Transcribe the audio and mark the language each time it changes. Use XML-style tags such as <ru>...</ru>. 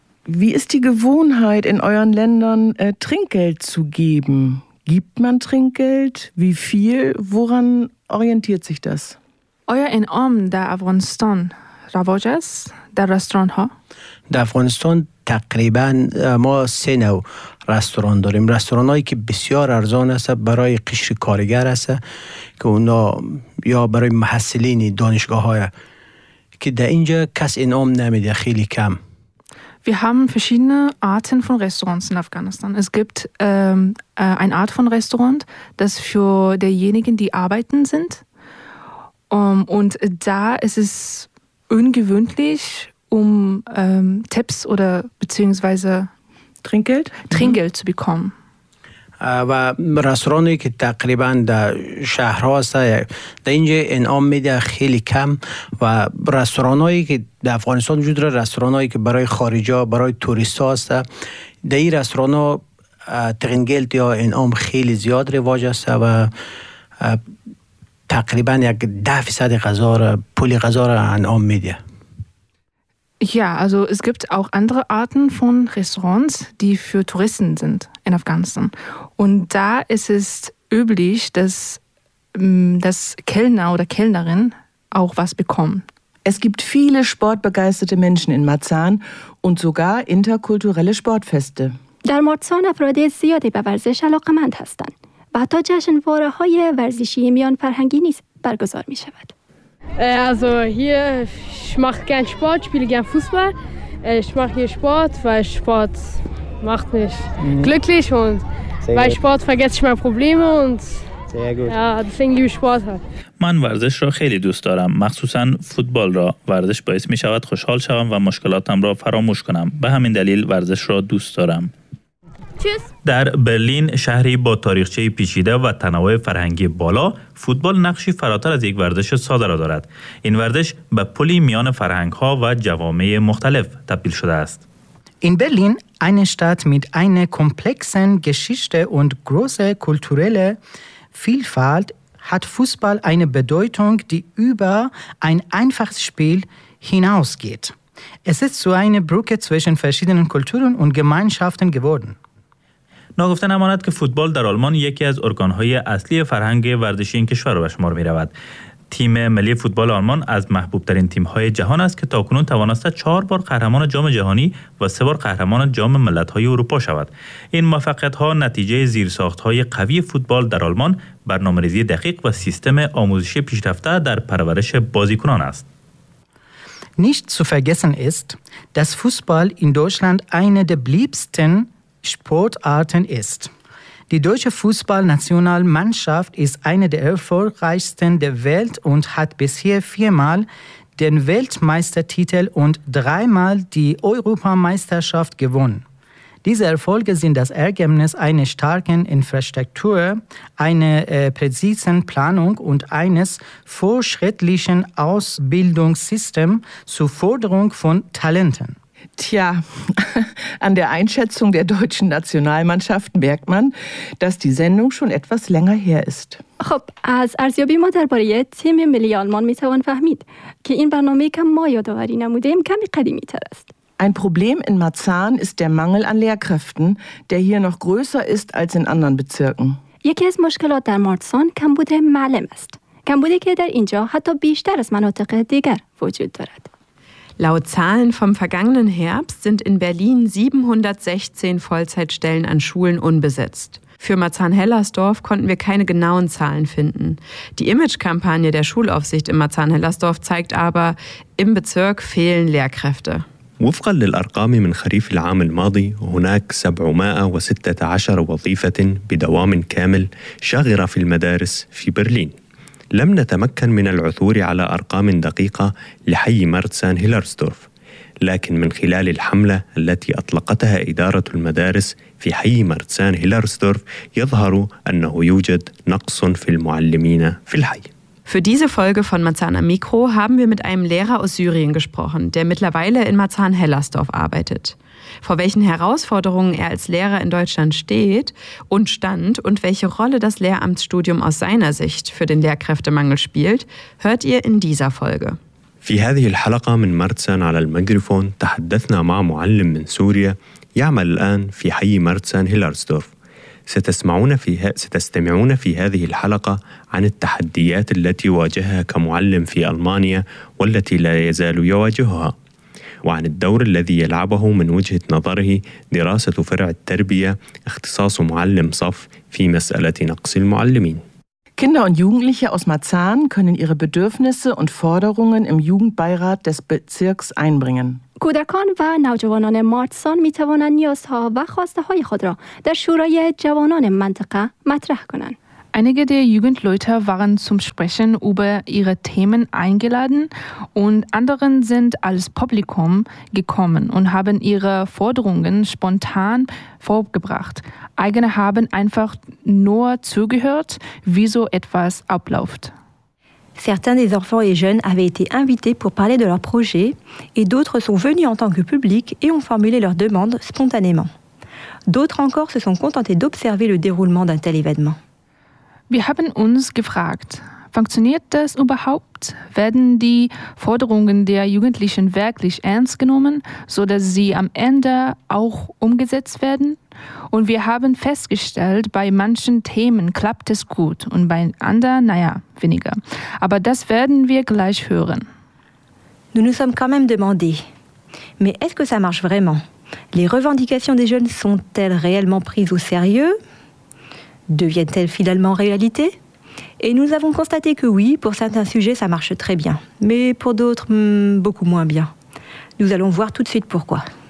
<de>Wie ist die Gewohnheit in euren Ländern Trinkgeld zu geben? Gibt man Trinkgeld? Wie viel? Woran orientiert sich das? Euer</de> <fa>انعام در افغانستان رواج است در رستوران ها؟ در افغانستان تقریبا ما 3 نوع رستوران داریم. رستوران هایی که بسیار ارزان است برای قشر کارگر است که اونا یا برای محصلین دانشگاه های که در اینجا کس انعام نمیده خیلی کم.</fa> <de>Wir haben verschiedene Arten von Restaurants in Afghanistan. Es gibt eine Art von Restaurant, das für diejenigen, die arbeiten, sind. Und da ist es ungewöhnlich, um Tipps oder beziehungsweise Trinkgeld zu bekommen.</de> <fa>و رستورانی که تقریبا در شهرها هست در اینجا انعام میده خیلی کم و رستورانایی که در افغانستان وجود داره رستورانایی که برای خارجا برای توریست ها هست در این رستوران ها ترینگلت یا انعام خیلی زیاد رواج هست و تقریبا یک 10% غذا را پول غذا را انعام میده.</fa> <de>Ja, also es gibt auch andere Arten von Restaurants, die für Touristen sind in Afghanistan. Und da ist es üblich, dass das Kellner oder Kellnerin auch was bekommen. Es gibt viele sportbegeisterte Menschen in Marzahn und sogar interkulturelle Sportfeste.</de> <fa>در مارتسان افراد زیادی به ورزش علاقمند هستند و حتی جشنواره‌های ورزشی میان فرهنگی نیز برگزار می شود.</fa> <de>Also hier, ich mache gern Sport, spiele gern Fußball. Ich mache hier Sport, weil Sport macht mich glücklich und bei Sport vergesse ich meine Probleme und ja, deswegen liebe ich Sport.</de> <fa>من ورزش را خیلی دوست دارم، مخصوصا فوتبال را. ورزش باعث می شود خوشحال شوم و مشکلاتم را فراموش کنم. به همین دلیل ورزش را دوست دارم. در برلین، شهری با تاریخچه پیچیده و تنوع فرهنگی بالا، فوتبال نقشی فراتر از یک ورزش ساده را دارد. این ورزش به پلی میان فرهنگ‌ها و جوامع مختلف تبدیل شده است. این برلین،</fa> <de>eine Stadt mit einer komplexen Geschichte und großer kulturelle Vielfalt, hat Fußball eine Bedeutung, die über ein einfaches Spiel hinausgeht. Es ist so eine Brücke zwischen verschiedenen Kulturen und Gemeinschaften geworden.</de> <fa>ناگفته نماند که فوتبال در آلمان یکی از ارگانهای اصلی فرهنگ ورزشی این کشور به شمار می رود. تیم ملی فوتبال آلمان از محبوبترین تیمهای جهان است که تاکنون توانسته 4 بار قهرمان جام جهانی و 3 بار قهرمان جام ملتهای اروپا شود. این موفقیت‌ها نتیجه زیرساختهای قوی فوتبال در آلمان، برنامه ریزی دقیق و سیستم آموزشی پیشرفته در پرورش بازیکنان است.</fa> <de>Nicht zu vergessen ist, dass Fußball in Deutschland eine der beliebtesten Sportarten ist. Die deutsche Fußballnationalmannschaft ist eine der erfolgreichsten der Welt und hat bisher 4-mal den Weltmeistertitel und 3-mal die Europameisterschaft gewonnen. Diese Erfolge sind das Ergebnis einer starken Infrastruktur, einer präzisen Planung und eines fortschrittlichen Ausbildungssystems zur Förderung von Talenten. Tja, an der Einschätzung der deutschen Nationalmannschaft merkt man, dass die Sendung schon etwas länger her ist.</de> <fa>خب، از ارزیابی ما درباره تیم ملی آلمان میتوان فهمید که این برنامه کم ما یادآوری نمودیم کمی قدیمی تر است.</fa> <de>Ein Problem in Marzahn ist der Mangel an Lehrkräften, der hier noch größer ist als in anderen Bezirken.</de> <fa>یکی از مشکلات در مارتسان کمبود معلم است. کمبودی که در اینجا حتی بیشتر از مناطق دیگر وجود دارد.</fa> <de>Laut Zahlen vom vergangenen Herbst sind in Berlin 716 Vollzeitstellen an Schulen unbesetzt. Für Marzahn-Hellersdorf konnten wir keine genauen Zahlen finden. Die Imagekampagne der Schulaufsicht in Marzahn-Hellersdorf zeigt aber, im Bezirk fehlen Lehrkräfte.</de> <ar>وفقا للأرقام من خريف العام الماضي هناك 716 وظيفة بدوام كامل شاغرة في المدارس في برلين. لم نتمكن من العثور على أرقام دقيقة لحي مارتسان هيلرسدورف، لكن من خلال الحملة التي أطلقتها إدارة المدارس في حي مارتسان هيلرسدورف يظهر أنه يوجد نقص في المعلمين في الحي.</ar> <de>Für diese Folge von Marzahn am Mikro haben wir mit einem Lehrer aus Syrien gesprochen, der mittlerweile in Marzahn-Hellersdorf arbeitet. Vor welchen Herausforderungen er als Lehrer in Deutschland steht und stand und welche Rolle das Lehramtsstudium aus seiner Sicht für den Lehrkräftemangel spielt, hört ihr in dieser Folge.</de> <ar>في هذه الحلقة من مارتسان على الميكروفون تحدثنا مع معلم من سوريا يعمل الآن في حي مارتسان هيلرسدورف. ستستمعون في هذه الحلقة عن التحديات التي واجهها كمعلم في ألمانيا والتي لا يزال يواجهها، وعن الدور الذي يلعبه من وجهة نظره دراسة فرع التربية اختصاص معلم صف في مسألة نقص المعلمين.</ar> <de>Kinder und Jugendliche aus Marzahn können ihre Bedürfnisse und Forderungen im Jugendbeirat des Bezirks einbringen.</de> <fa>کودکان و نوجوانان مارتسان می توانند نیازها و خواسته های خود را در شورای جوانان منطقه مطرح کنند.</fa> <de>Einige der Jugendleute waren zum Sprechen über ihre Themen eingeladen und anderen sind als Publikum gekommen und haben ihre Forderungen spontan vorgebracht. Eigene haben einfach nur zugehört, wie so etwas abläuft.</de> <fr>Certains des enfants et jeunes avaient été invités pour parler de leur projet et d'autres sont venus en tant que public et ont formulé leurs demandes spontanément. D'autres encore se sont contentés d'observer le déroulement d'un tel événement.</fr> <de>Wir haben uns gefragt, funktioniert das überhaupt? Werden die Forderungen der Jugendlichen wirklich ernst genommen, sodass sie am Ende auch umgesetzt werden? Und wir haben festgestellt, bei manchen Themen klappt es gut und bei anderen, naja, weniger. Aber das werden wir gleich hören.</de> <fr>Nous nous sommes quand même demandé, mais est-ce que ça marche vraiment? Les revendications des jeunes sont-elles réellement prises au sérieux? Deviennent-elles finalement réalité? Et nous avons constaté que oui, pour certains sujets, ça marche très bien. Mais pour d'autres, beaucoup moins bien. Nous allons voir tout de suite pourquoi.</fr>